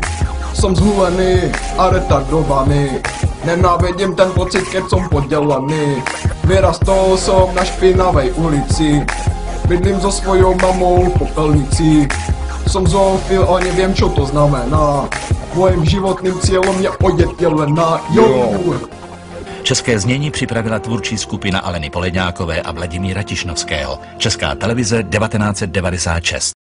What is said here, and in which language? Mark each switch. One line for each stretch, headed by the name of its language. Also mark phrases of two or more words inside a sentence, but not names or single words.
Slovak: Som zhulený a retardovaný. Nenávidím ten pocit, keď som podelaný. Vyrastol som na špinavej ulici. Bydlím so svojou mamou v popelnici. Som zoofil a neviem čo to znamená. Mojím životným cieľom je ojet jelena. Jo!
Czech: České znění připravila tvůrčí skupina Aleny Poledňákové a Vladimíra Tišnovského. Česká televize 1996.